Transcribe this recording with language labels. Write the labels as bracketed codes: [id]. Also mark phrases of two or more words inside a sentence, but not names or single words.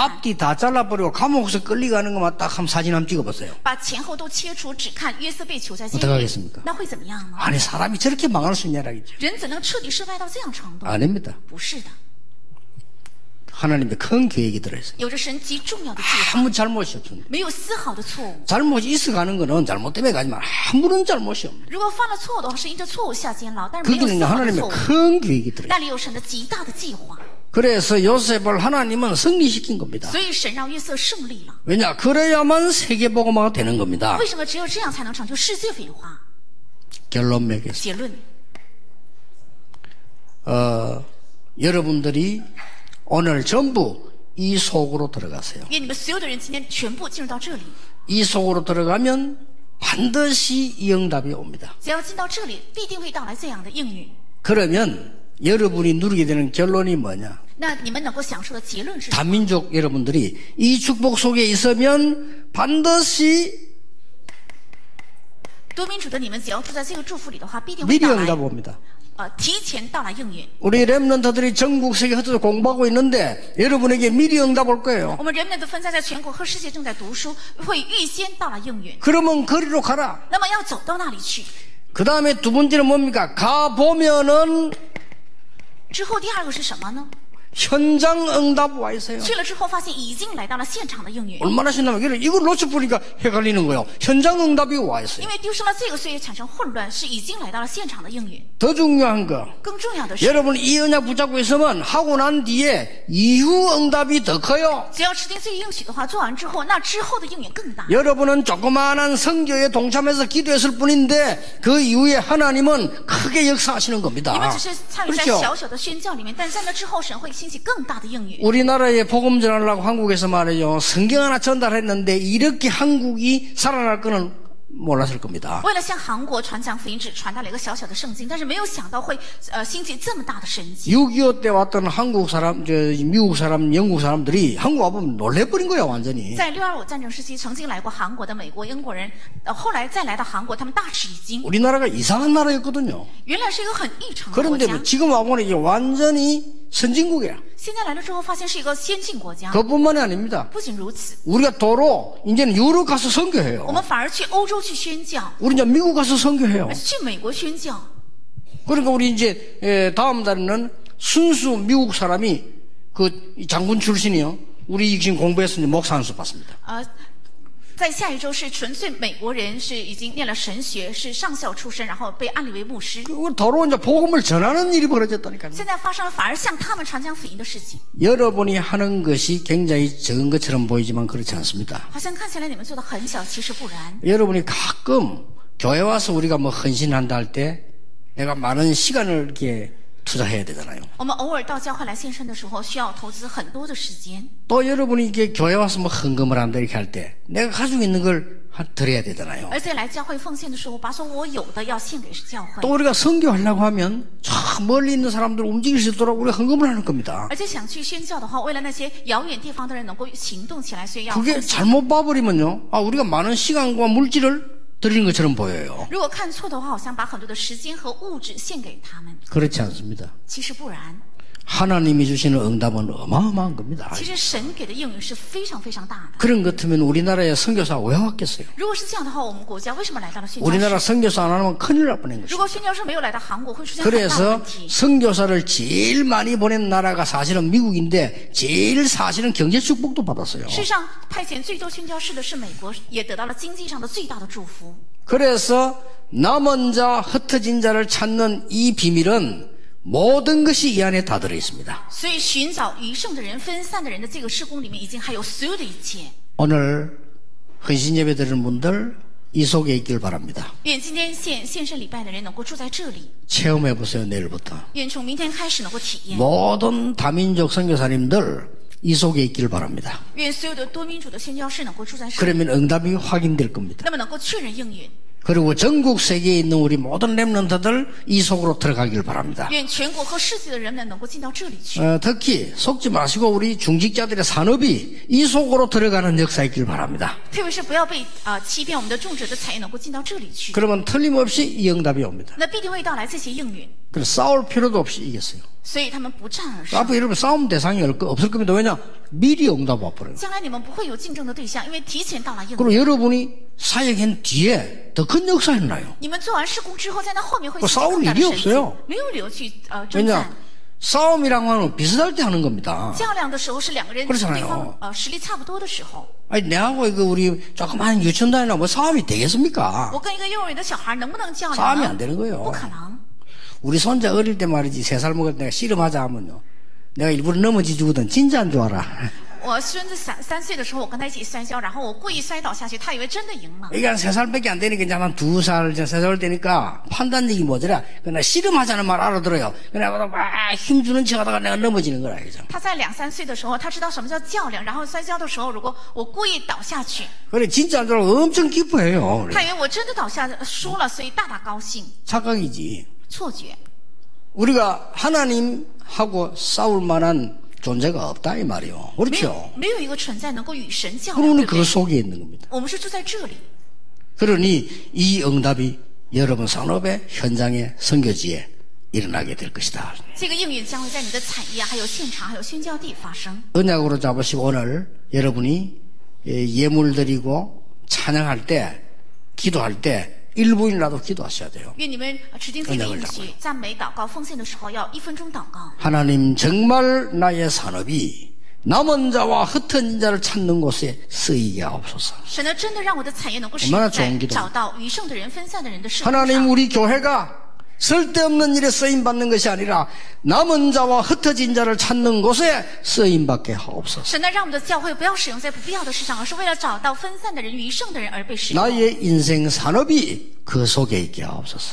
[ko] 앞뒤 다 잘라버리고 감옥에서 끌려가는 것만 딱 한 사진 한번 찍어보세요. [zh] 把前后都切除，只看约瑟被囚在监 [ko] 어떡 [zh] 狱 [ko] 하겠습니까 ， [zh] 那会怎么样呢？ [ko] 아니 사람이 저렇게 망할 수 있냐라겠죠. [zh] 人怎能彻底失败到这样程度？ [ko] 아닙니다. [zh] 不是的， [ko] 하나님의 큰 계획이 들어있어요. [zh] 有着神极重要的计划， [ko] 아무 잘못이 없습니다. [zh] 没有丝毫的错误。 [ko] 잘못이 있어가는 거는 잘못 때문에 가지만 아무런 잘못이 없는. [zh] 如果犯了错误的话，是因着错误下监牢，但是没有 [ko] 거기는 [zh] 丝毫的 [ko] 하나님의 [zh] 错误。 [ko] 큰 계획이 들어있어요. [zh] 那里有神的极大的计划， [ko] 그래서 요셉을 하나님은 승리시킨 겁니다. [zh] 所以神让约瑟胜利了。 [ko] 왜냐? 그래야만 세계복음화가 되는 겁니다. [zh] 为什么只有这样才能成就世界福音化？ [ko] 결론 맺겠습니다. [zh] 结论， [ko] 여러분들이 오늘 전부 이 속으로 들어가세요. [zh] 愿你们所有的人今天全部进入到这里。 [ko] 이 속으로 들어가면 반드시 이 응답이 옵니다. [zh] 只要进到这里，必定会到来这样的应允。 [ko] 그러면 여러분이 누리게 되는 결론이 뭐냐? [zh] 那你们能够享受的结论是什么？ [ko] 다민족 여러분들이 이 축복 속에 있으면 반드시 [zh] 多民主的你们，只要住在这个祝福里的话，必定会 [ko] 미리 [zh] 到来。 [ko] 응답 옵니다. [zh] 提前到来应允。 [ko] 우리 렘넌트들이 전국 세계 흩어져 공부하고 있는데 여러분에게 미리 응답 올 거예요. [zh] 我们人们的分散在全国和世界正在读书，会预先到来应允。 [ko] 그러면 거리로 가라. [zh] 那么要走到那里去。 [ko] 그 다음에 두 번째는 뭡니까? 가보면은 [zh] 之后第二个是什么呢？ [ko] 현장 응답 와 있어요. [zh] 去了之后发现已经来到了现场的应允。 [ko] 얼마나 신나면 이걸 놓쳐보니까 헷갈리는 거예요. 현장 응답이 와 있어요. [zh] 因为丢失了这个，所以产生混乱，是已经来到了现场的应允。 [ko] 더 중요한 거, [zh] 更重要的是， [ko] 여러분 이 언약 붙잡고 있으면 하고 난 뒤에 이후 응답이 더 커요. [zh] 只要持定这个应许的话，做完之后，那之后的应允更大。 [ko] 여러분은 조그마한 성교에 동참해서 기도했을 뿐인데 그 이후에 하나님은 크게 역사하시는 [zh] 你 [ko] 겁니다. [zh] 们只是参与在 [ko] 그렇죠? [zh] 小小的宣教里面，但在那之后，神会兴起更大的应允。 [ko] 우리나라에 복음 전하려고 한국에서 말이죠. 성경 하나 전달했는데 이렇게 한국이 살아날 거는 몰랐을 겁니다. [zh] 为了向韩国传讲福音，只传达了一个小小的圣经，但是没有想到会兴起这么大的神迹。 [ko] 6.25 때 왔던 한국 사람, 미국 사람, 영국 사람들이 한국 와보면 놀래버린 거야, 완전히. [zh] 在6.25战争时期，曾经来过韩国的美国、英国人，后来再来到韩国，他们大吃一惊， [ko] 우리나라가 이상한 나라였거든요. [zh] 原来是一个很异常的国 [ko] 그런데 [zh] 家。 [ko] 지금 와보면 이게 완전히 선진국이야. [zh] 现在来了之后，发现是一个先进国家。 [ko] 그것뿐만이 아닙니다. [zh] 不仅如此， [ko] 우리가 도로 이제는 유럽 가서 [zh] 我 [ko] 선교해요. [zh] 们反而去欧洲去宣教， [ko] 우리 이제 미국 가서 선교해요. [zh] 去美国宣教。 [ko] 그러니까 우리 이제 다음 달에는 순수 미국 사람이 그 장군 출신이요. 우리 지금 공부해서 이제 목사 한 수 받습니다. [zh] 在下一周是纯粹美国人，是已经念了神学，是上校出身，然后被安立为牧师。 [ko] 그 도로 이제 복음을 전하는 일이 벌어졌다니까요. [zh] 现在发生了反而向他们传讲福音的事情， [ko] 여러분이 하는 것이 굉장히 적은 것처럼 보이지만 그렇지 않습니다. [zh] 好像看起来你们做的很小，其实不然。 [ko] 여러분이 가끔 교회 와서 우리가 뭐 헌신한다 할 때 내가 많은 시간을 이렇게 투자해야 되잖아요. [zh] 我们偶尔到教会来献身的时候，需要投资很多的时间。 [ko] 또 여러분이 이게 교회 와서 뭐 헌금을 한다 이렇게 할 때 내가 가지고 있는 걸 드려야 되잖아요. [zh] 而且来教会奉献的时候，把所我有的要献给教会。 [ko] 또 우리가 선교하려고 하면 저 멀리 있는 사람들 움직일 수 있도록 우리가 헌금을 하는 겁니다. [zh] 而且想去宣教的话，为了那些遥远地方的人能够行动起来，所以要 [ko] 그게 [zh] 奉献。 [ko] 잘못 봐버리면요. 우리가 많은 시간과 물질을 드리는 것처럼 보여요. [zh] 如果看错的话，好像把很多的时间和物质献给他们， [ko] 그렇지 않습니다. [zh] 其实不然。 [ko] 하나님이 주시는 응답은 어마어마한 겁니다. [zh] 其实神给的应允是非常非常大的。 [ko] 그런 것 같으면 우리나라에 선교사 왜 왔겠어요? [zh] 如果是这样的话，我们国家为什么来到了宣教 [ko] 우리나라 [zh] 士？ [ko] 선교사 안 하면 큰일 날 뻔한 [zh] 如 [ko] 것이죠. [zh] 果宣教士没有来到韩国，会出现很大的 [ko] 그래서 [zh] 问题。 [ko] 선교사를 제일 많이 보낸 나라가 사실은 미국인데 제일 사실은 경제 축복도 받았어요. [zh] 事实上，派遣最多宣教士的是美国，也得到了经济上的最大的祝福。 [ko] 그래서 남은 자, 흩어진 자를 찾는 이 비밀은 모든 것이 이 안에 다 들어있습니다. [zh] 所以，寻找余剩的人、分散的人的这个事工里面，已经还有所有的一切。 [ko] 오늘 헌신 예배 드리는 분들 이 속에 있길 바랍니다. [zh] 愿今天献身礼拜的人能够住在这里， [ko] 체험해 보세요. 내일부터. [zh] 愿从明天开始能够体验。 [ko] 모든 다민족 선교사님들 이 속에 있길 바랍니다. [zh] 愿所有的多民主的宣教士能够住在这里， [ko] 그러면 응답이 확인될 겁니다. [zh] 那么能够确认应允。 [ko] 그리고 전국 세계에 있는 우리 모든 렘넌트들 이 속으로 들어가길 바랍니다. [zh] 愿全国和世界的人们能够进到这里去。 [ko] 특히 속지 마시고 우리 중직자들의 산업이 이 속으로 들어가는 역사 있길 바랍니다. [zh] 特别是不要被欺骗，我们的种植的产业能够进到这里去， [ko] 그러면 틀림없이 이 응답이 옵니다. [zh] 那必定会到来这些应允， [ko] 그래서 싸울 필요도 없이 이겼어요. [zh] 所以他们不战而胜。 [ko] 앞으로 여러분 싸움 대상이 없을 겁니다. 왜냐? 미리 응답 와버려요. [zh] 将来你们不会有竞争的对象，因为提前到了应允。 [ko] 그리고 여러분이 사역한 뒤에 더 큰 역사 했나요? [zh] 你们做完施工之后，在那后面会 [ko] 뭐 [zh] 显出 [ko] 싸울 [zh] 更大的 [ko] 일이 [zh] 神迹 [ko] 없어요 ， [zh] 没有理由去征 [ko] 왜냐? [zh] 战。 [ko] 싸움이란 거는 비슷할 때 하는 겁니다. [zh] 较量的时候是两个人 [ko] 그렇잖아요 [zh] 对方实力差不多的时候。 [ko] 아니, 내하고 이거 우리 조그만 유치원단이나 뭐 싸움이 되겠습니까? [zh] 我跟一个幼儿园的小孩能不能较量 [ko] 싸움이 [zh] 呢？ [ko] 안 되는 거예요. [zh] 不可能。 [ko] 우리 손자 어릴 때 말이지 3살 먹을 때 내가 씨름하자 하면요. 내가 일부러 넘어지 주거든. 진짜인 줄 알아. [zh] 我孙子3岁的时候，我跟他一起摔跤，然后我故意摔倒下去，他以为真的赢了。 [ko] 이게 한 3살밖에 안 되니까 이제 한 2살, 3살 되니까 판단력이 뭐더라. 그냥 씨름하자는 말 알아들어요. 그냥 막 힘주는 척 하다가 내가 넘어지는 거라, 그죠? [zh] 他在2、3岁的时候，他知道什么叫较量，然后摔跤的时候，如果我故意倒下去， [ko] 그래, 진짜인 줄 알고 엄청 기뻐해요. [zh] 他以为我真的倒下输了，所以大大高兴。 [ko] 착각이지. [zh] 错觉， [ko] 우리가 하나님하고 싸울 만한 존재가 없다, 이 말이요. [zh] 没有 [ko] 그렇죠? [zh] 没有一个存在能够与神较量， [ko] 그러니 [zh] 对不 [ko] 그 [zh] 对？ [ko] 속에 있는 겁니다. [zh] 我们是住在这里， [ko] 그러니 이 응답이 여러분 산업의 현장의 선교지에 일어나게 될 것이다. [zh] 这个应允将会在你的产业、还有现场、还有宣教地发生。 [ko] 언약으로 잡으시고 오늘 여러분이 예물 드리고 찬양할 때, 기도할 때 1분이라도 기도하셔야 돼요. [zh] 愿你们持定自己的应许，赞美、祷告、奉献的时候要1分钟祷告。 [ko] 하나님 정말 나의 산업이 남은 자와 흩어진 자를 찾는 곳에 쓰이게 하옵소서. [zh] 神呢，真的让我的产业能够使 [ko] 얼마나 [zh] 用在 [ko] 좋은 기도. [zh] 找到余剩的人、分散的人的事工 [ko] 하나님 [zh] 上。 [ko] 우리 교회가 쓸데없는 일에 쓰임받는 것이 아니라 남은 자와 흩어진 자를 찾는 곳에 쓰임받게 하옵소서. [zh] 神呢，让我们的教会不要使用在不必要的事上，而是为了找到分散的人、余剩的人而被使用。 [ko] 나의 인생 산업이 그 속에 있게 하옵소서.